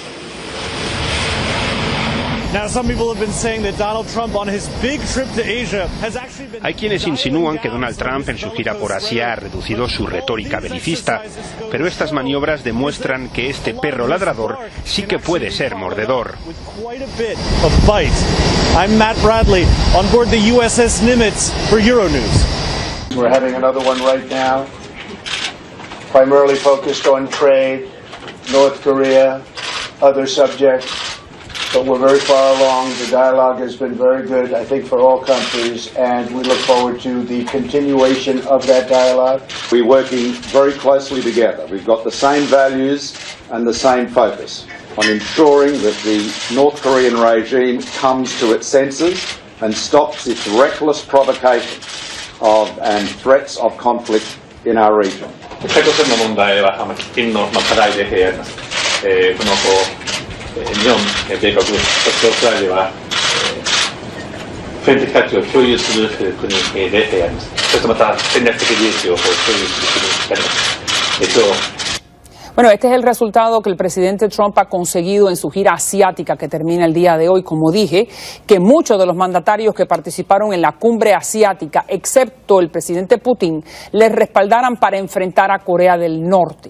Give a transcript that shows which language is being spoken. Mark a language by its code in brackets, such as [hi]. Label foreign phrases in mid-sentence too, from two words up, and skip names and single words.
[es] Hay quienes insinúan que Donald Trump en su gira por Asia ha reducido su retórica belicista, pero estas maniobras demuestran que este perro ladrador sí que puede ser mordedor. [en] I'm Matt Bradley on board the USS Nimitz for Euronews. We're having another one right now, primarily focused on trade, North Korea, other subjects, but we're very far along. The dialogue has been very good, I think, for all countries, and we look forward to the continuation of that dialogue. We're working very closely together. We've got the same values and the same focus on ensuring that the North Korean regime comes to its senses and stops its reckless provocation of and threats of conflict in our region. [ja] 北朝鮮の問題は喫緊の課題であります。この日本、米国、そしてオーストラリアは普遍的価値を共有する国であります。そしてまた戦略的利益を共有する国であります。 [es] Bueno, este es el resultado que el presidente Trump ha conseguido en su gira asiática que termina el día de hoy. Como dije, que muchos de los mandatarios que participaron en la cumbre asiática, excepto el presidente Putin, les respaldaran para enfrentar a Corea del Norte.